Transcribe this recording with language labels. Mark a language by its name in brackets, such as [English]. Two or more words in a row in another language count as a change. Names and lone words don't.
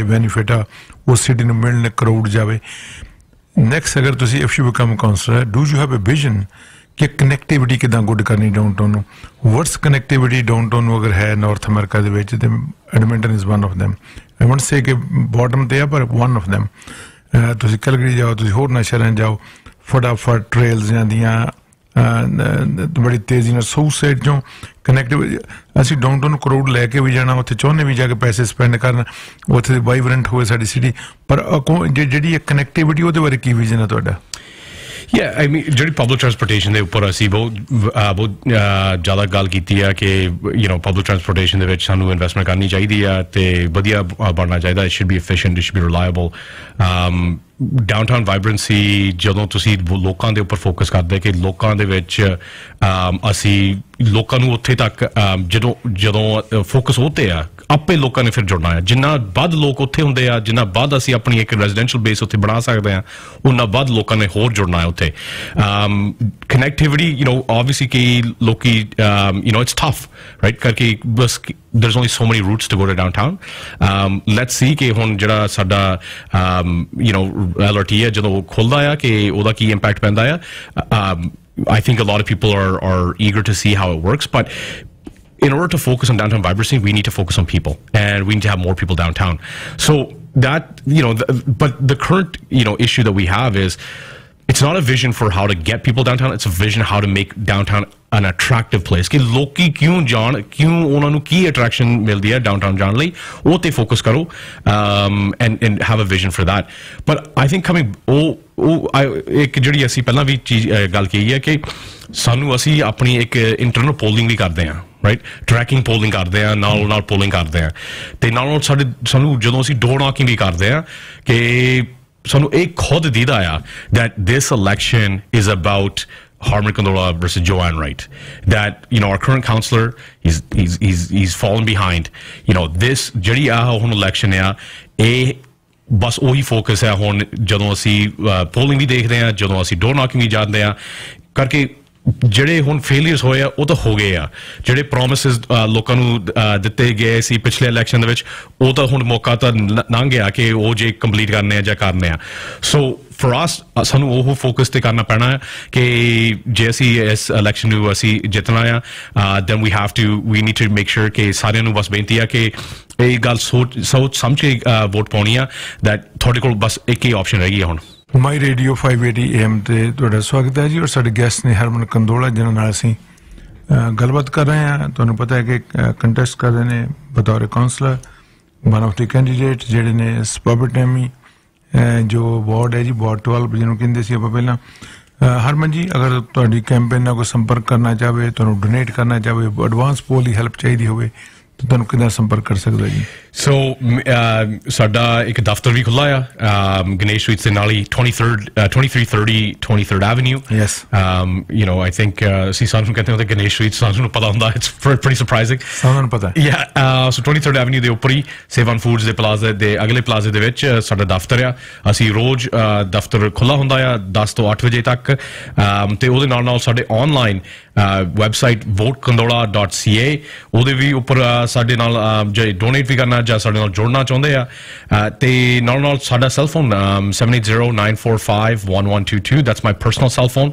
[Punjabi] ਬੈਨੀਫਿਟ ਆ ਉਹ ਸਿਟੀ ਨੂੰ ਮਿਲਣ ਕਰਾਊਡ ਜਾਵੇ ਨੈਕਸਟ ਅਗਰ ਤੁਸੀਂ [English] if you become councillor do you have a vision [Punjabi] ਕਿ ਕਨੈਕਟੀਵਿਟੀ ਕਿੱਦਾਂ ਗੁੱਡ ਕਰਨੀ ਡਾਊਨਟਾਊਨ ਨੂੰ [English] what's connectivity downtown [Punjabi] ਨੂੰ ਅਗਰ ਹੈ ਨਾਰਥ ਅਮਰੀਕਾ ਦੇ ਵਿੱਚ ਤੇ [English] Edmonton is one of them I won't say [Punjabi] ਕਿ ਬਾਟਮ ਤੇ ਆ ਪਰ [English] one of them [Punjabi] ਤੁਸੀਂ ਕੈਲਗਰੀ ਜਾਓ ਤੁਸੀਂ ਹੋਰਨਾਂ ਸ਼ਹਿਰਾਂ ਜਾਓ ਫਟਾਫਟ ਟ੍ਰੇਲਸ ਜਾਂਦੀਆਂ ਬੜੀ ਤੇਜ਼ੀ ਨਾਲ [English] south side [Punjabi] ਚੋਂ ਕਨੈਕਟਿਵ ਅਸੀਂ ਡਾਊਨਟਾਊਨ ਕਰਾਊਡ ਲੈ ਕੇ ਵੀ ਜਾਣਾ ਉੱਥੇ ਚਾਹੁੰਦੇ ਵੀ ਜਾ ਕੇ ਪੈਸੇ ਸਪੈਂਡ ਕਰਨ ਉੱਥੇ ਦੀ ਵਾਈਬਰੈਂਟ ਹੋਵੇ ਸਾਡੀ ਸਿਟੀ ਪਰ ਜਿਹੜੀ ਇਹ ਕਨੈਕਟੀਵਿਟੀ ਉਹਦੇ ਬਾਰੇ ਕੀ ਵਿਜ਼ਨ ਹੈ ਤੁਹਾਡਾ [English] Yeah, I mean, [Punjabi] ਜਿਹੜੀ [English] public transportation [Punjabi] ਦੇ ਉੱਪਰ ਅਸੀਂ ਬਹੁਤ ਜ਼ਿਆਦਾ ਗੱਲ ਕੀਤੀ ਆ ਕਿ [English] public transportation [Punjabi] ਦੇ ਵਿੱਚ ਸਾਨੂੰ ਇਨਵੈਸਟਮੈਂਟ ਕਰਨੀ ਚਾਹੀਦੀ ਆ ਤੇ ਵਧੀਆ ਬਣਨਾ ਚਾਹੀਦਾ [English] it should be efficient, it should be reliable. downtown vibrancy [Punjabi] ਜਦੋਂ ਤੁਸੀਂ ਲੋਕਾਂ ਦੇ ਉੱਪਰ ਫੋਕਸ ਕਰਦੇ ਕਿ ਲੋਕਾਂ ਦੇ ਵਿੱਚ ਅਸੀਂ ਲੋਕਾਂ ਨੂੰ ਉੱਥੇ ਤੱਕ ਜਦੋਂ ਫੋਕਸ ਉੱਤੇ ਆ ਆਪੇ ਲੋਕਾਂ ਨੇ ਫਿਰ ਜੁੜਨਾ ਹੈ ਜਿੰਨਾ ਵੱਧ ਲੋਕ ਉੱਥੇ ਹੁੰਦੇ ਆ ਜਿੰਨਾ ਵੱਧ ਅਸੀਂ ਆਪਣੀ ਇੱਕ [English] residential base [Punjabi] ਉੱਥੇ ਬਣਾ ਸਕਦੇ ਆ ਉਨਾ ਵੱਧ ਲੋਕਾਂ ਨੇ ਹੋਰ ਜੁੜਨਾ ਹੈ ਉੱਥੇ [English] connectivity obviously [Punjabi] ਕਈ ਲੋਕੀ [English] it's tough right [Punjabi] ਕਰਕੇ ਬਸ [English] there's only so many routes to go to downtown. Let's see [Punjabi] ਕਿ ਹੁਣ ਜਿਹੜਾ ਸਾਡਾ LRT ਹੈ ਜਦੋਂ ਖੁੱਲਦਾ ਆ ਕਿ ਉਹਦਾ ਕੀ ਇੰਪੈਕਟ ਪੈਂਦਾ ਆ [English] I think a lot of people are eager to see how it works, but in order to focus on downtown vibrancy, we need to focus on people, and we need to have more people downtown. So that but the current issue that we have is it's not a vision for how to get people downtown, it's a vision how to make downtown an attractive place [Punjabi] ਕਿ ਲੋਕੀ ਕਿਉਂ ਉਹਨਾਂ ਨੂੰ ਕੀ attraction ਮਿਲਦੀ ਹੈ downtown ਜਾਣ ਲਈ ਉਹ ਤੇ focus ਕਰੋ [English] and have a vision for that. But I think coming [Punjabi] ਇੱਕ ਜਿਹੜੀ ਅਸੀਂ ਪਹਿਲਾਂ ਵੀ ਚੀਜ਼ ਗੱਲ ਕਹੀ ਹੈ ਕਿ ਸਾਨੂੰ ਅਸੀਂ ਆਪਣੀ ਇੱਕ [English] internal polling [Punjabi] ਵੀ ਕਰਦੇ ਹਾਂ [English] right tracking polling [Punjabi] ਕਰਦੇ ਆ ਨਾਲ polling ਕਰਦੇ ਆ ਤੇ ਨਾਲ ਸਾਨੂੰ ਜਦੋਂ ਅਸੀਂ [English] door knocking [Punjabi] ਵੀ ਕਰਦੇ ਆ ਕਿ ਸਾਨੂੰ ਇਹ ਖੁਦ ਦੀਦਾ ਆ [English] that this election is about Harman Kandola versus Joanne Wright. That our current councillor he's fallen behind. [Punjabi] This ਜਿਹੜੀ ਆ ਹੁਣ election ਆ ਇਹ ਬਸ ਉਹੀ ਫੋਕਸ ਹੈ ਹੁਣ ਜਦੋਂ ਅਸੀਂ ਪੋਲਿੰਗ ਵੀ ਦੇਖਦੇ ਆ ਜਦੋਂ ਅਸੀਂ [English] door knocking [Punjabi] ਵੀ ਜਾਂਦੇ ਆ ਕਰਕੇ ਜਿਹੜੇ ਹੁਣ ਫੇਲੀਅਰਸ ਹੋਏ ਆ ਉਹ ਤਾਂ ਹੋ ਗਏ ਆ ਜਿਹੜੇ ਪ੍ਰੋਮਿਸਿਸ ਲੋਕਾਂ ਨੂੰ ਦਿੱਤੇ ਗਏ ਸੀ ਪਿਛਲੇ ਇਲੈਕਸ਼ਨ ਦੇ ਵਿੱਚ ਉਹ ਤਾਂ ਹੁਣ ਮੌਕਾ ਤਾਂ ਲੰਘ ਗਿਆ ਕਿ ਉਹ ਜੇ ਕੰਪਲੀਟ ਕਰਨੇ ਆ ਜਾਂ ਕਰਨੇ ਆ [English] so for us [Punjabi] ਸਾਨੂੰ ਉਹ ਫੋਕਸ ਤੇ ਕਰਨਾ ਪੈਣਾ ਹੈ ਕਿ ਜੇ ਅਸੀਂ ਇਸ ਇਲੈਕਸ਼ਨ ਨੂੰ ਅਸੀਂ ਜਿੱਤਣਾ ਆ [English] then we need to make sure [Punjabi] ਕਿ ਸਾਰਿਆਂ ਨੂੰ ਬਸ ਬੇਨਤੀ ਆ ਕਿ ਇਹ ਗੱਲ ਸੋਚ ਸਮਝ ਕੇ ਵੋਟ ਪਾਉਣੀ ਆ that ਤੁਹਾਡੇ ਕੋਲ ਬਸ ਇੱਕ ਹੀ ਆਪਸ਼ਨ ਰਹਿ ਗਈ ਹੁਣ ਮਾਈ ਰੇਡੀਓ 580 AM ਤੇ ਤੁਹਾਡਾ ਸਵਾਗਤ ਹੈ ਜੀ ਔਰ ਸਾਡੇ ਗੈਸਟ ਨੇ ਹਰਮਨ ਕੰਦੋਲਾ ਜਿਨ੍ਹਾਂ ਨਾਲ ਅਸੀਂ ਗੱਲਬਾਤ ਕਰ ਰਹੇ ਹਾਂ ਤੁਹਾਨੂੰ ਪਤਾ ਹੈ ਕਿ ਕੰਟੈਸਟ ਕਰ ਰਹੇ ਨੇ ਬਤੌਰ ਕਾਉਂਸਲਰ [English] one of the candidate [Punjabi] ਜਿਹੜੇ ਨੇ SSMOPITAPI ਜੋ ਵਾਰਡ ਹੈ ਜੀ ਵਾਰਡ 12 ਜਿਹਨੂੰ ਕਹਿੰਦੇ ਸੀ ਆਪਾਂ ਪਹਿਲਾਂ ਹਰਮਨ ਜੀ ਅਗਰ ਤੁਹਾਡੀ ਕੈਂਪੇਨ ਨਾਲ ਕੋਈ ਸੰਪਰਕ ਕਰਨਾ ਚਾਹਵੇ ਤੁਹਾਨੂੰ ਡੋਨੇਟ ਕਰਨਾ ਚਾਹਵੇ [English] advance poll [Punjabi] ਦੀ ਹੈਲਪ ਚਾਹੀਦੀ ਹੋਵੇ ਤੁਹਾਨੂੰ ਕਿੱਦਾਂ ਸੰਪਰਕ ਕਰ ਸਕਦਾ ਜੀ ਸੋ ਸਾਡਾ ਇੱਕ ਦਫ਼ਤਰ ਵੀ ਖੁੱਲ੍ਹਾ ਆ ਗਣੇਸ਼ ਸਵੀਟਸ ਦੇ ਨਾਲ ਹੀ 2330 23rd Avenue [English] yes I think [Punjabi] ਅਸੀਂ ਸਾਨੂੰ ਕਹਿੰਦੇ ਹਾਂ ਗਣੇਸ਼ ਸਵੀਟਸ ਸਾਨੂੰ ਪਤਾ ਹੁੰਦਾ [English] it's pretty surprising [Punjabi] ਸਾਨੂੰ ਪਤਾ so 23rd Avenue ਦੇ ਉੱਪਰ ਹੀ ਸੇਵਨ ਫੂਡਸ ਦੇ ਪਲਾਜ਼ਾ ਦੇ ਅਗਲੇ ਪਲਾਜ਼ੇ ਦੇ ਵਿੱਚ ਸਾਡਾ ਦਫ਼ਤਰ ਆ ਅਸੀਂ ਰੋਜ਼ ਦਫ਼ਤਰ ਖੁੱਲ੍ਹਾ ਹੁੰਦਾ ਆ 10 ਤੋਂ 8 ਵਜੇ ਤੱਕ ਤੇ ਉਹਦੇ ਨਾਲ ਸਾਡੇ [English] online website [Punjabi] votekandola.ca ਉਹਦੇ ਵੀ ਉੱਪਰ ਸਾਡੇ ਨਾਲ ਜੇ ਡੋਨੇਟ ਵੀ ਕਰਨਾ ਜਾਂ ਸਾਡੇ ਨਾਲ ਜੁੜਨਾ ਚਾਹੁੰਦੇ ਆ ਤੇ ਨਾਲ ਸਾਡਾ [English] cell phone [Punjabi] 7809451122 [English] that's my personal cell phone